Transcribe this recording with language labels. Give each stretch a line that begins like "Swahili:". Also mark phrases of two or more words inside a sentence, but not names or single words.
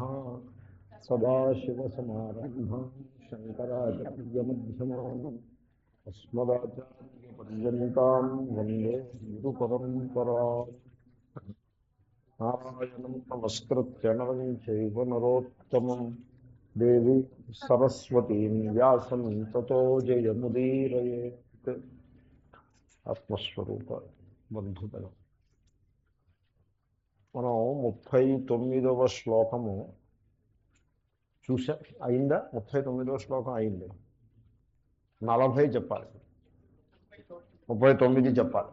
Sanskrit: सदाशिवसमारम्भां शङ्कराचार्यमध्यमाम् अस्मदाचार्यपर्यन्तां वन्दे गुरुपरम्पराम्। नारायणं नमस्कृत्य नरं चैव नरोत्तमं देवी सरस्वतीं व्यासं ततो जयमुदीरयेत्।
Telugu: ఆత్మస్వరూప బంధుగణం మనం 39వ శ్లోకము చూసా. అయిందా? 39వ శ్లోకం అయింది. 40 చెప్పాలి, 39 చెప్పాలి.